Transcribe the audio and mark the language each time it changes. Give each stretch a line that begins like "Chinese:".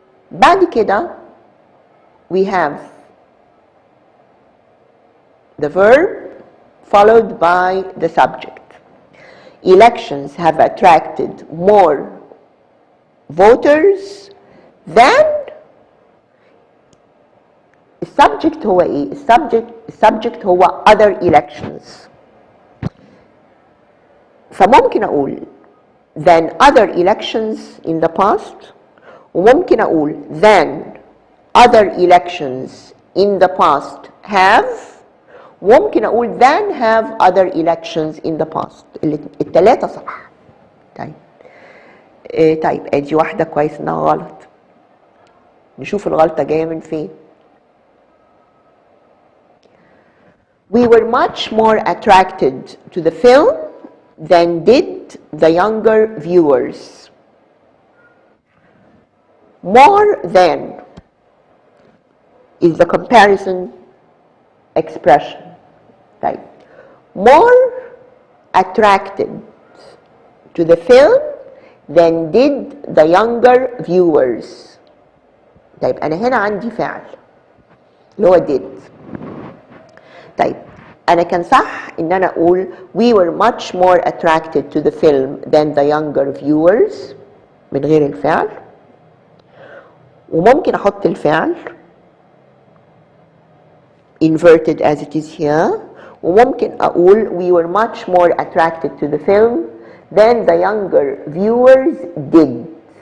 Arabic: بعد كده
English: we have the verb followed by the subject. Elections have attracted more voters than.
Arabic: السبجكت هو ايه؟ السبجكت هو other elections. فممكن اقول
English: than other elections in the past،
Arabic: وممكن اقول
English: than other elections in the past have، وممكن اقول than have other elections in the past.
Arabic: التلاتة صح. طيب طيب ادي واحدة كويس انها غلط. نشوف الغلطة جاية من فين.
English: We were much more attracted to the film than did the younger viewers. More than is the comparison expression. Right? More attracted to the film than did the younger viewers.
Arabic: طيب أنا هنا عندي فعل اللي هو did. طيب أنا كان صح إن أنا أقول
English: we were much more attracted to the film than the younger viewers
Arabic: من غير الفعل، وممكن أحط الفعل
English: inverted as it is here،
Arabic: وممكن أقول
English: we were much more attracted to the film than the younger viewers did.